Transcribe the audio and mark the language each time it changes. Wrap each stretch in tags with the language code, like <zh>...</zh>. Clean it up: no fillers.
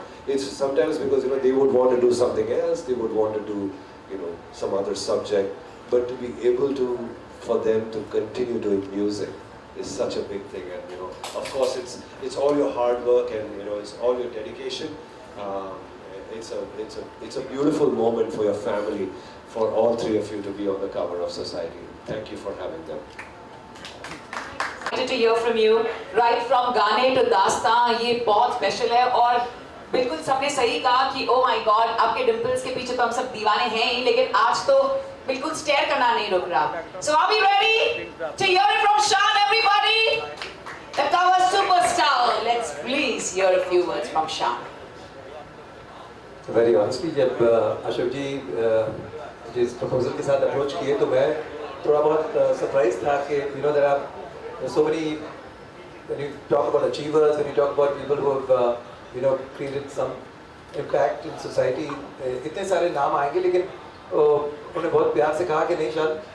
<en>It's sometimes because they would want to do something else, they would want to do some other subject, but to be able to for them to continue doing music is such a big thing, and of course it's all your hard work and it's all your dedication. It's a beautiful moment for your family, for all three of you to be on the cover of Society. Thank you for having them. Excited to hear from you. Right from</en> <hi>गाने to दास्तां, ये बहुत special है और बिल्कुल सबने सही कहा कि</hi> <en>oh my God,</en> <hi>आपके dimples के पीछे तो हम सब दीवाने हैं ही, लेकिन आज तो बिल्कुल स्टेयर करना नहीं रुक रहा.</hi> <en>So are we ready to hear it from Shan, everybody? The cover superstar. Let's please hear a few words from Shan. Very honestly,</en> <hi>जब अशोक जी जिस प्रपोजल के साथ अप्रोच किए तो मैं थोड़ा बहुत सरप्राइज था कि</hi> <en>there are so many, when you talk about achievers, when you talk about people who have created some impact in society,</en> <hi>इतने सारे नाम आएंगे, लेकिन उन्होंने बहुत प्यार से कहा कि नहीं शान,</hi>